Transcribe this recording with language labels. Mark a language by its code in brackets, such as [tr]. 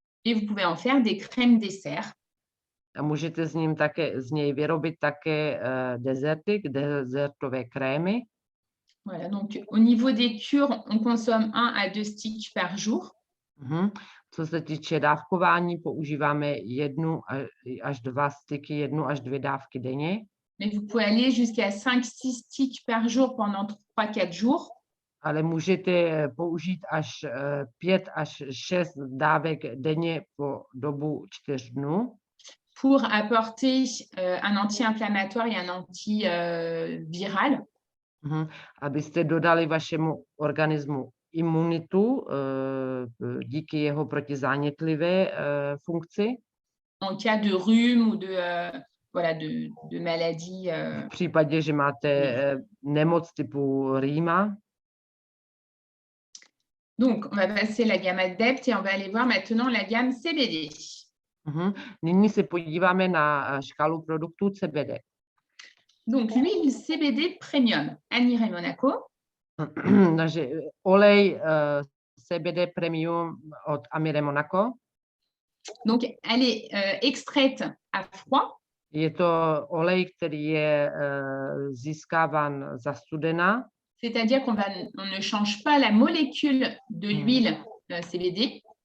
[fr] Et vous pouvez en faire des crèmes dessert. [cs] A můžete z něj vyrobit také dezertové krémy. [fr] Voilà, donc au niveau des cures, on consomme 1 à 2 sticks par jour. [cs] Co se týče dávkování, používáme 1 až 2 styky, 1 až 2 dávky denně. [fr] Mais vous pouvez aller jusqu'à 5-6 sticks par jour pendant 3-4 jours. [cs] Ale můžete použít až 5 až 6 dávek denně po dobu 4 dnů. [fr] Pour apporter un anti-inflammatoire et un antiviral. [cs] Abyste dodali vašemu organismu imunitu díky jeho protizánětlivé funkci. [fr] En cas de rhume ou voilà, de maladie. [cs] V případě, že máte nemoc typu rýma. [fr] Donc, on va passer la gamme Adept et on va aller voir maintenant la gamme CBD. [cs] Nyní se podíváme na škálu produktů CBD. [fr] Donc, l'huile CBD Premium, Annie Monaco. [cs] Takže olej CBD Premium od Amire Monaco. [fr] Donc, elle est extraite à froid. [cs] Je to olej, který je získáván za studena. [fr] C'est-à-dire qu'on ne change pas la molécule de l'huile CBD.